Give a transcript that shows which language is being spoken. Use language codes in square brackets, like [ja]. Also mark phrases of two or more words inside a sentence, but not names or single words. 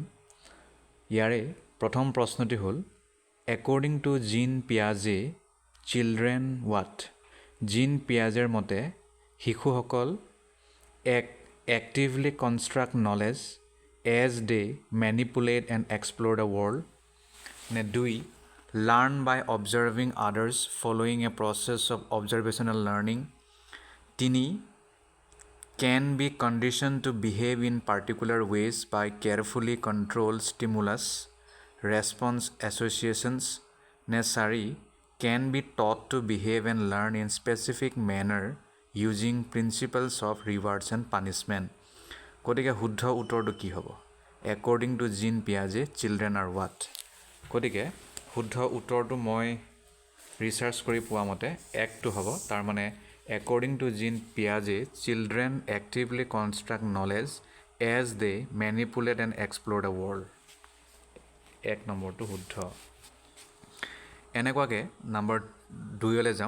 [as] ইয়াৰে প্ৰথম প্ৰশ্নটি হ'ল, [en] according to Jean Piaget children what? [as] জীন পিয়াজেৰ মতে শিশুসকল [en] actively construct knowledge as they manipulate and explore the world. নে 2, learn by observing others following a process of observational learning. 3, can be conditioned to behave in particular ways by carefully controlled stimulus response associations. Ne 4, can be taught to behave and learn in specific manner using principles of rewards and punishment. [as] গতিকে শুদ্ধ উত্তৰটো কি হ'ব? [en] According to Jean Piaget, children are what? [as] গতিকে শুদ্ধ উত্তৰটো মই ৰিচাৰ্চ কৰি পোৱা মতে একটো হ'ব। তাৰ মানে [en] according to Jean Piaget children actively construct knowledge as they manipulate and explore the world. [as] 1 নম্বৰটো শুদ্ধ। এনেকুৱাকৈ নম্বৰ 2লৈ যাওঁ।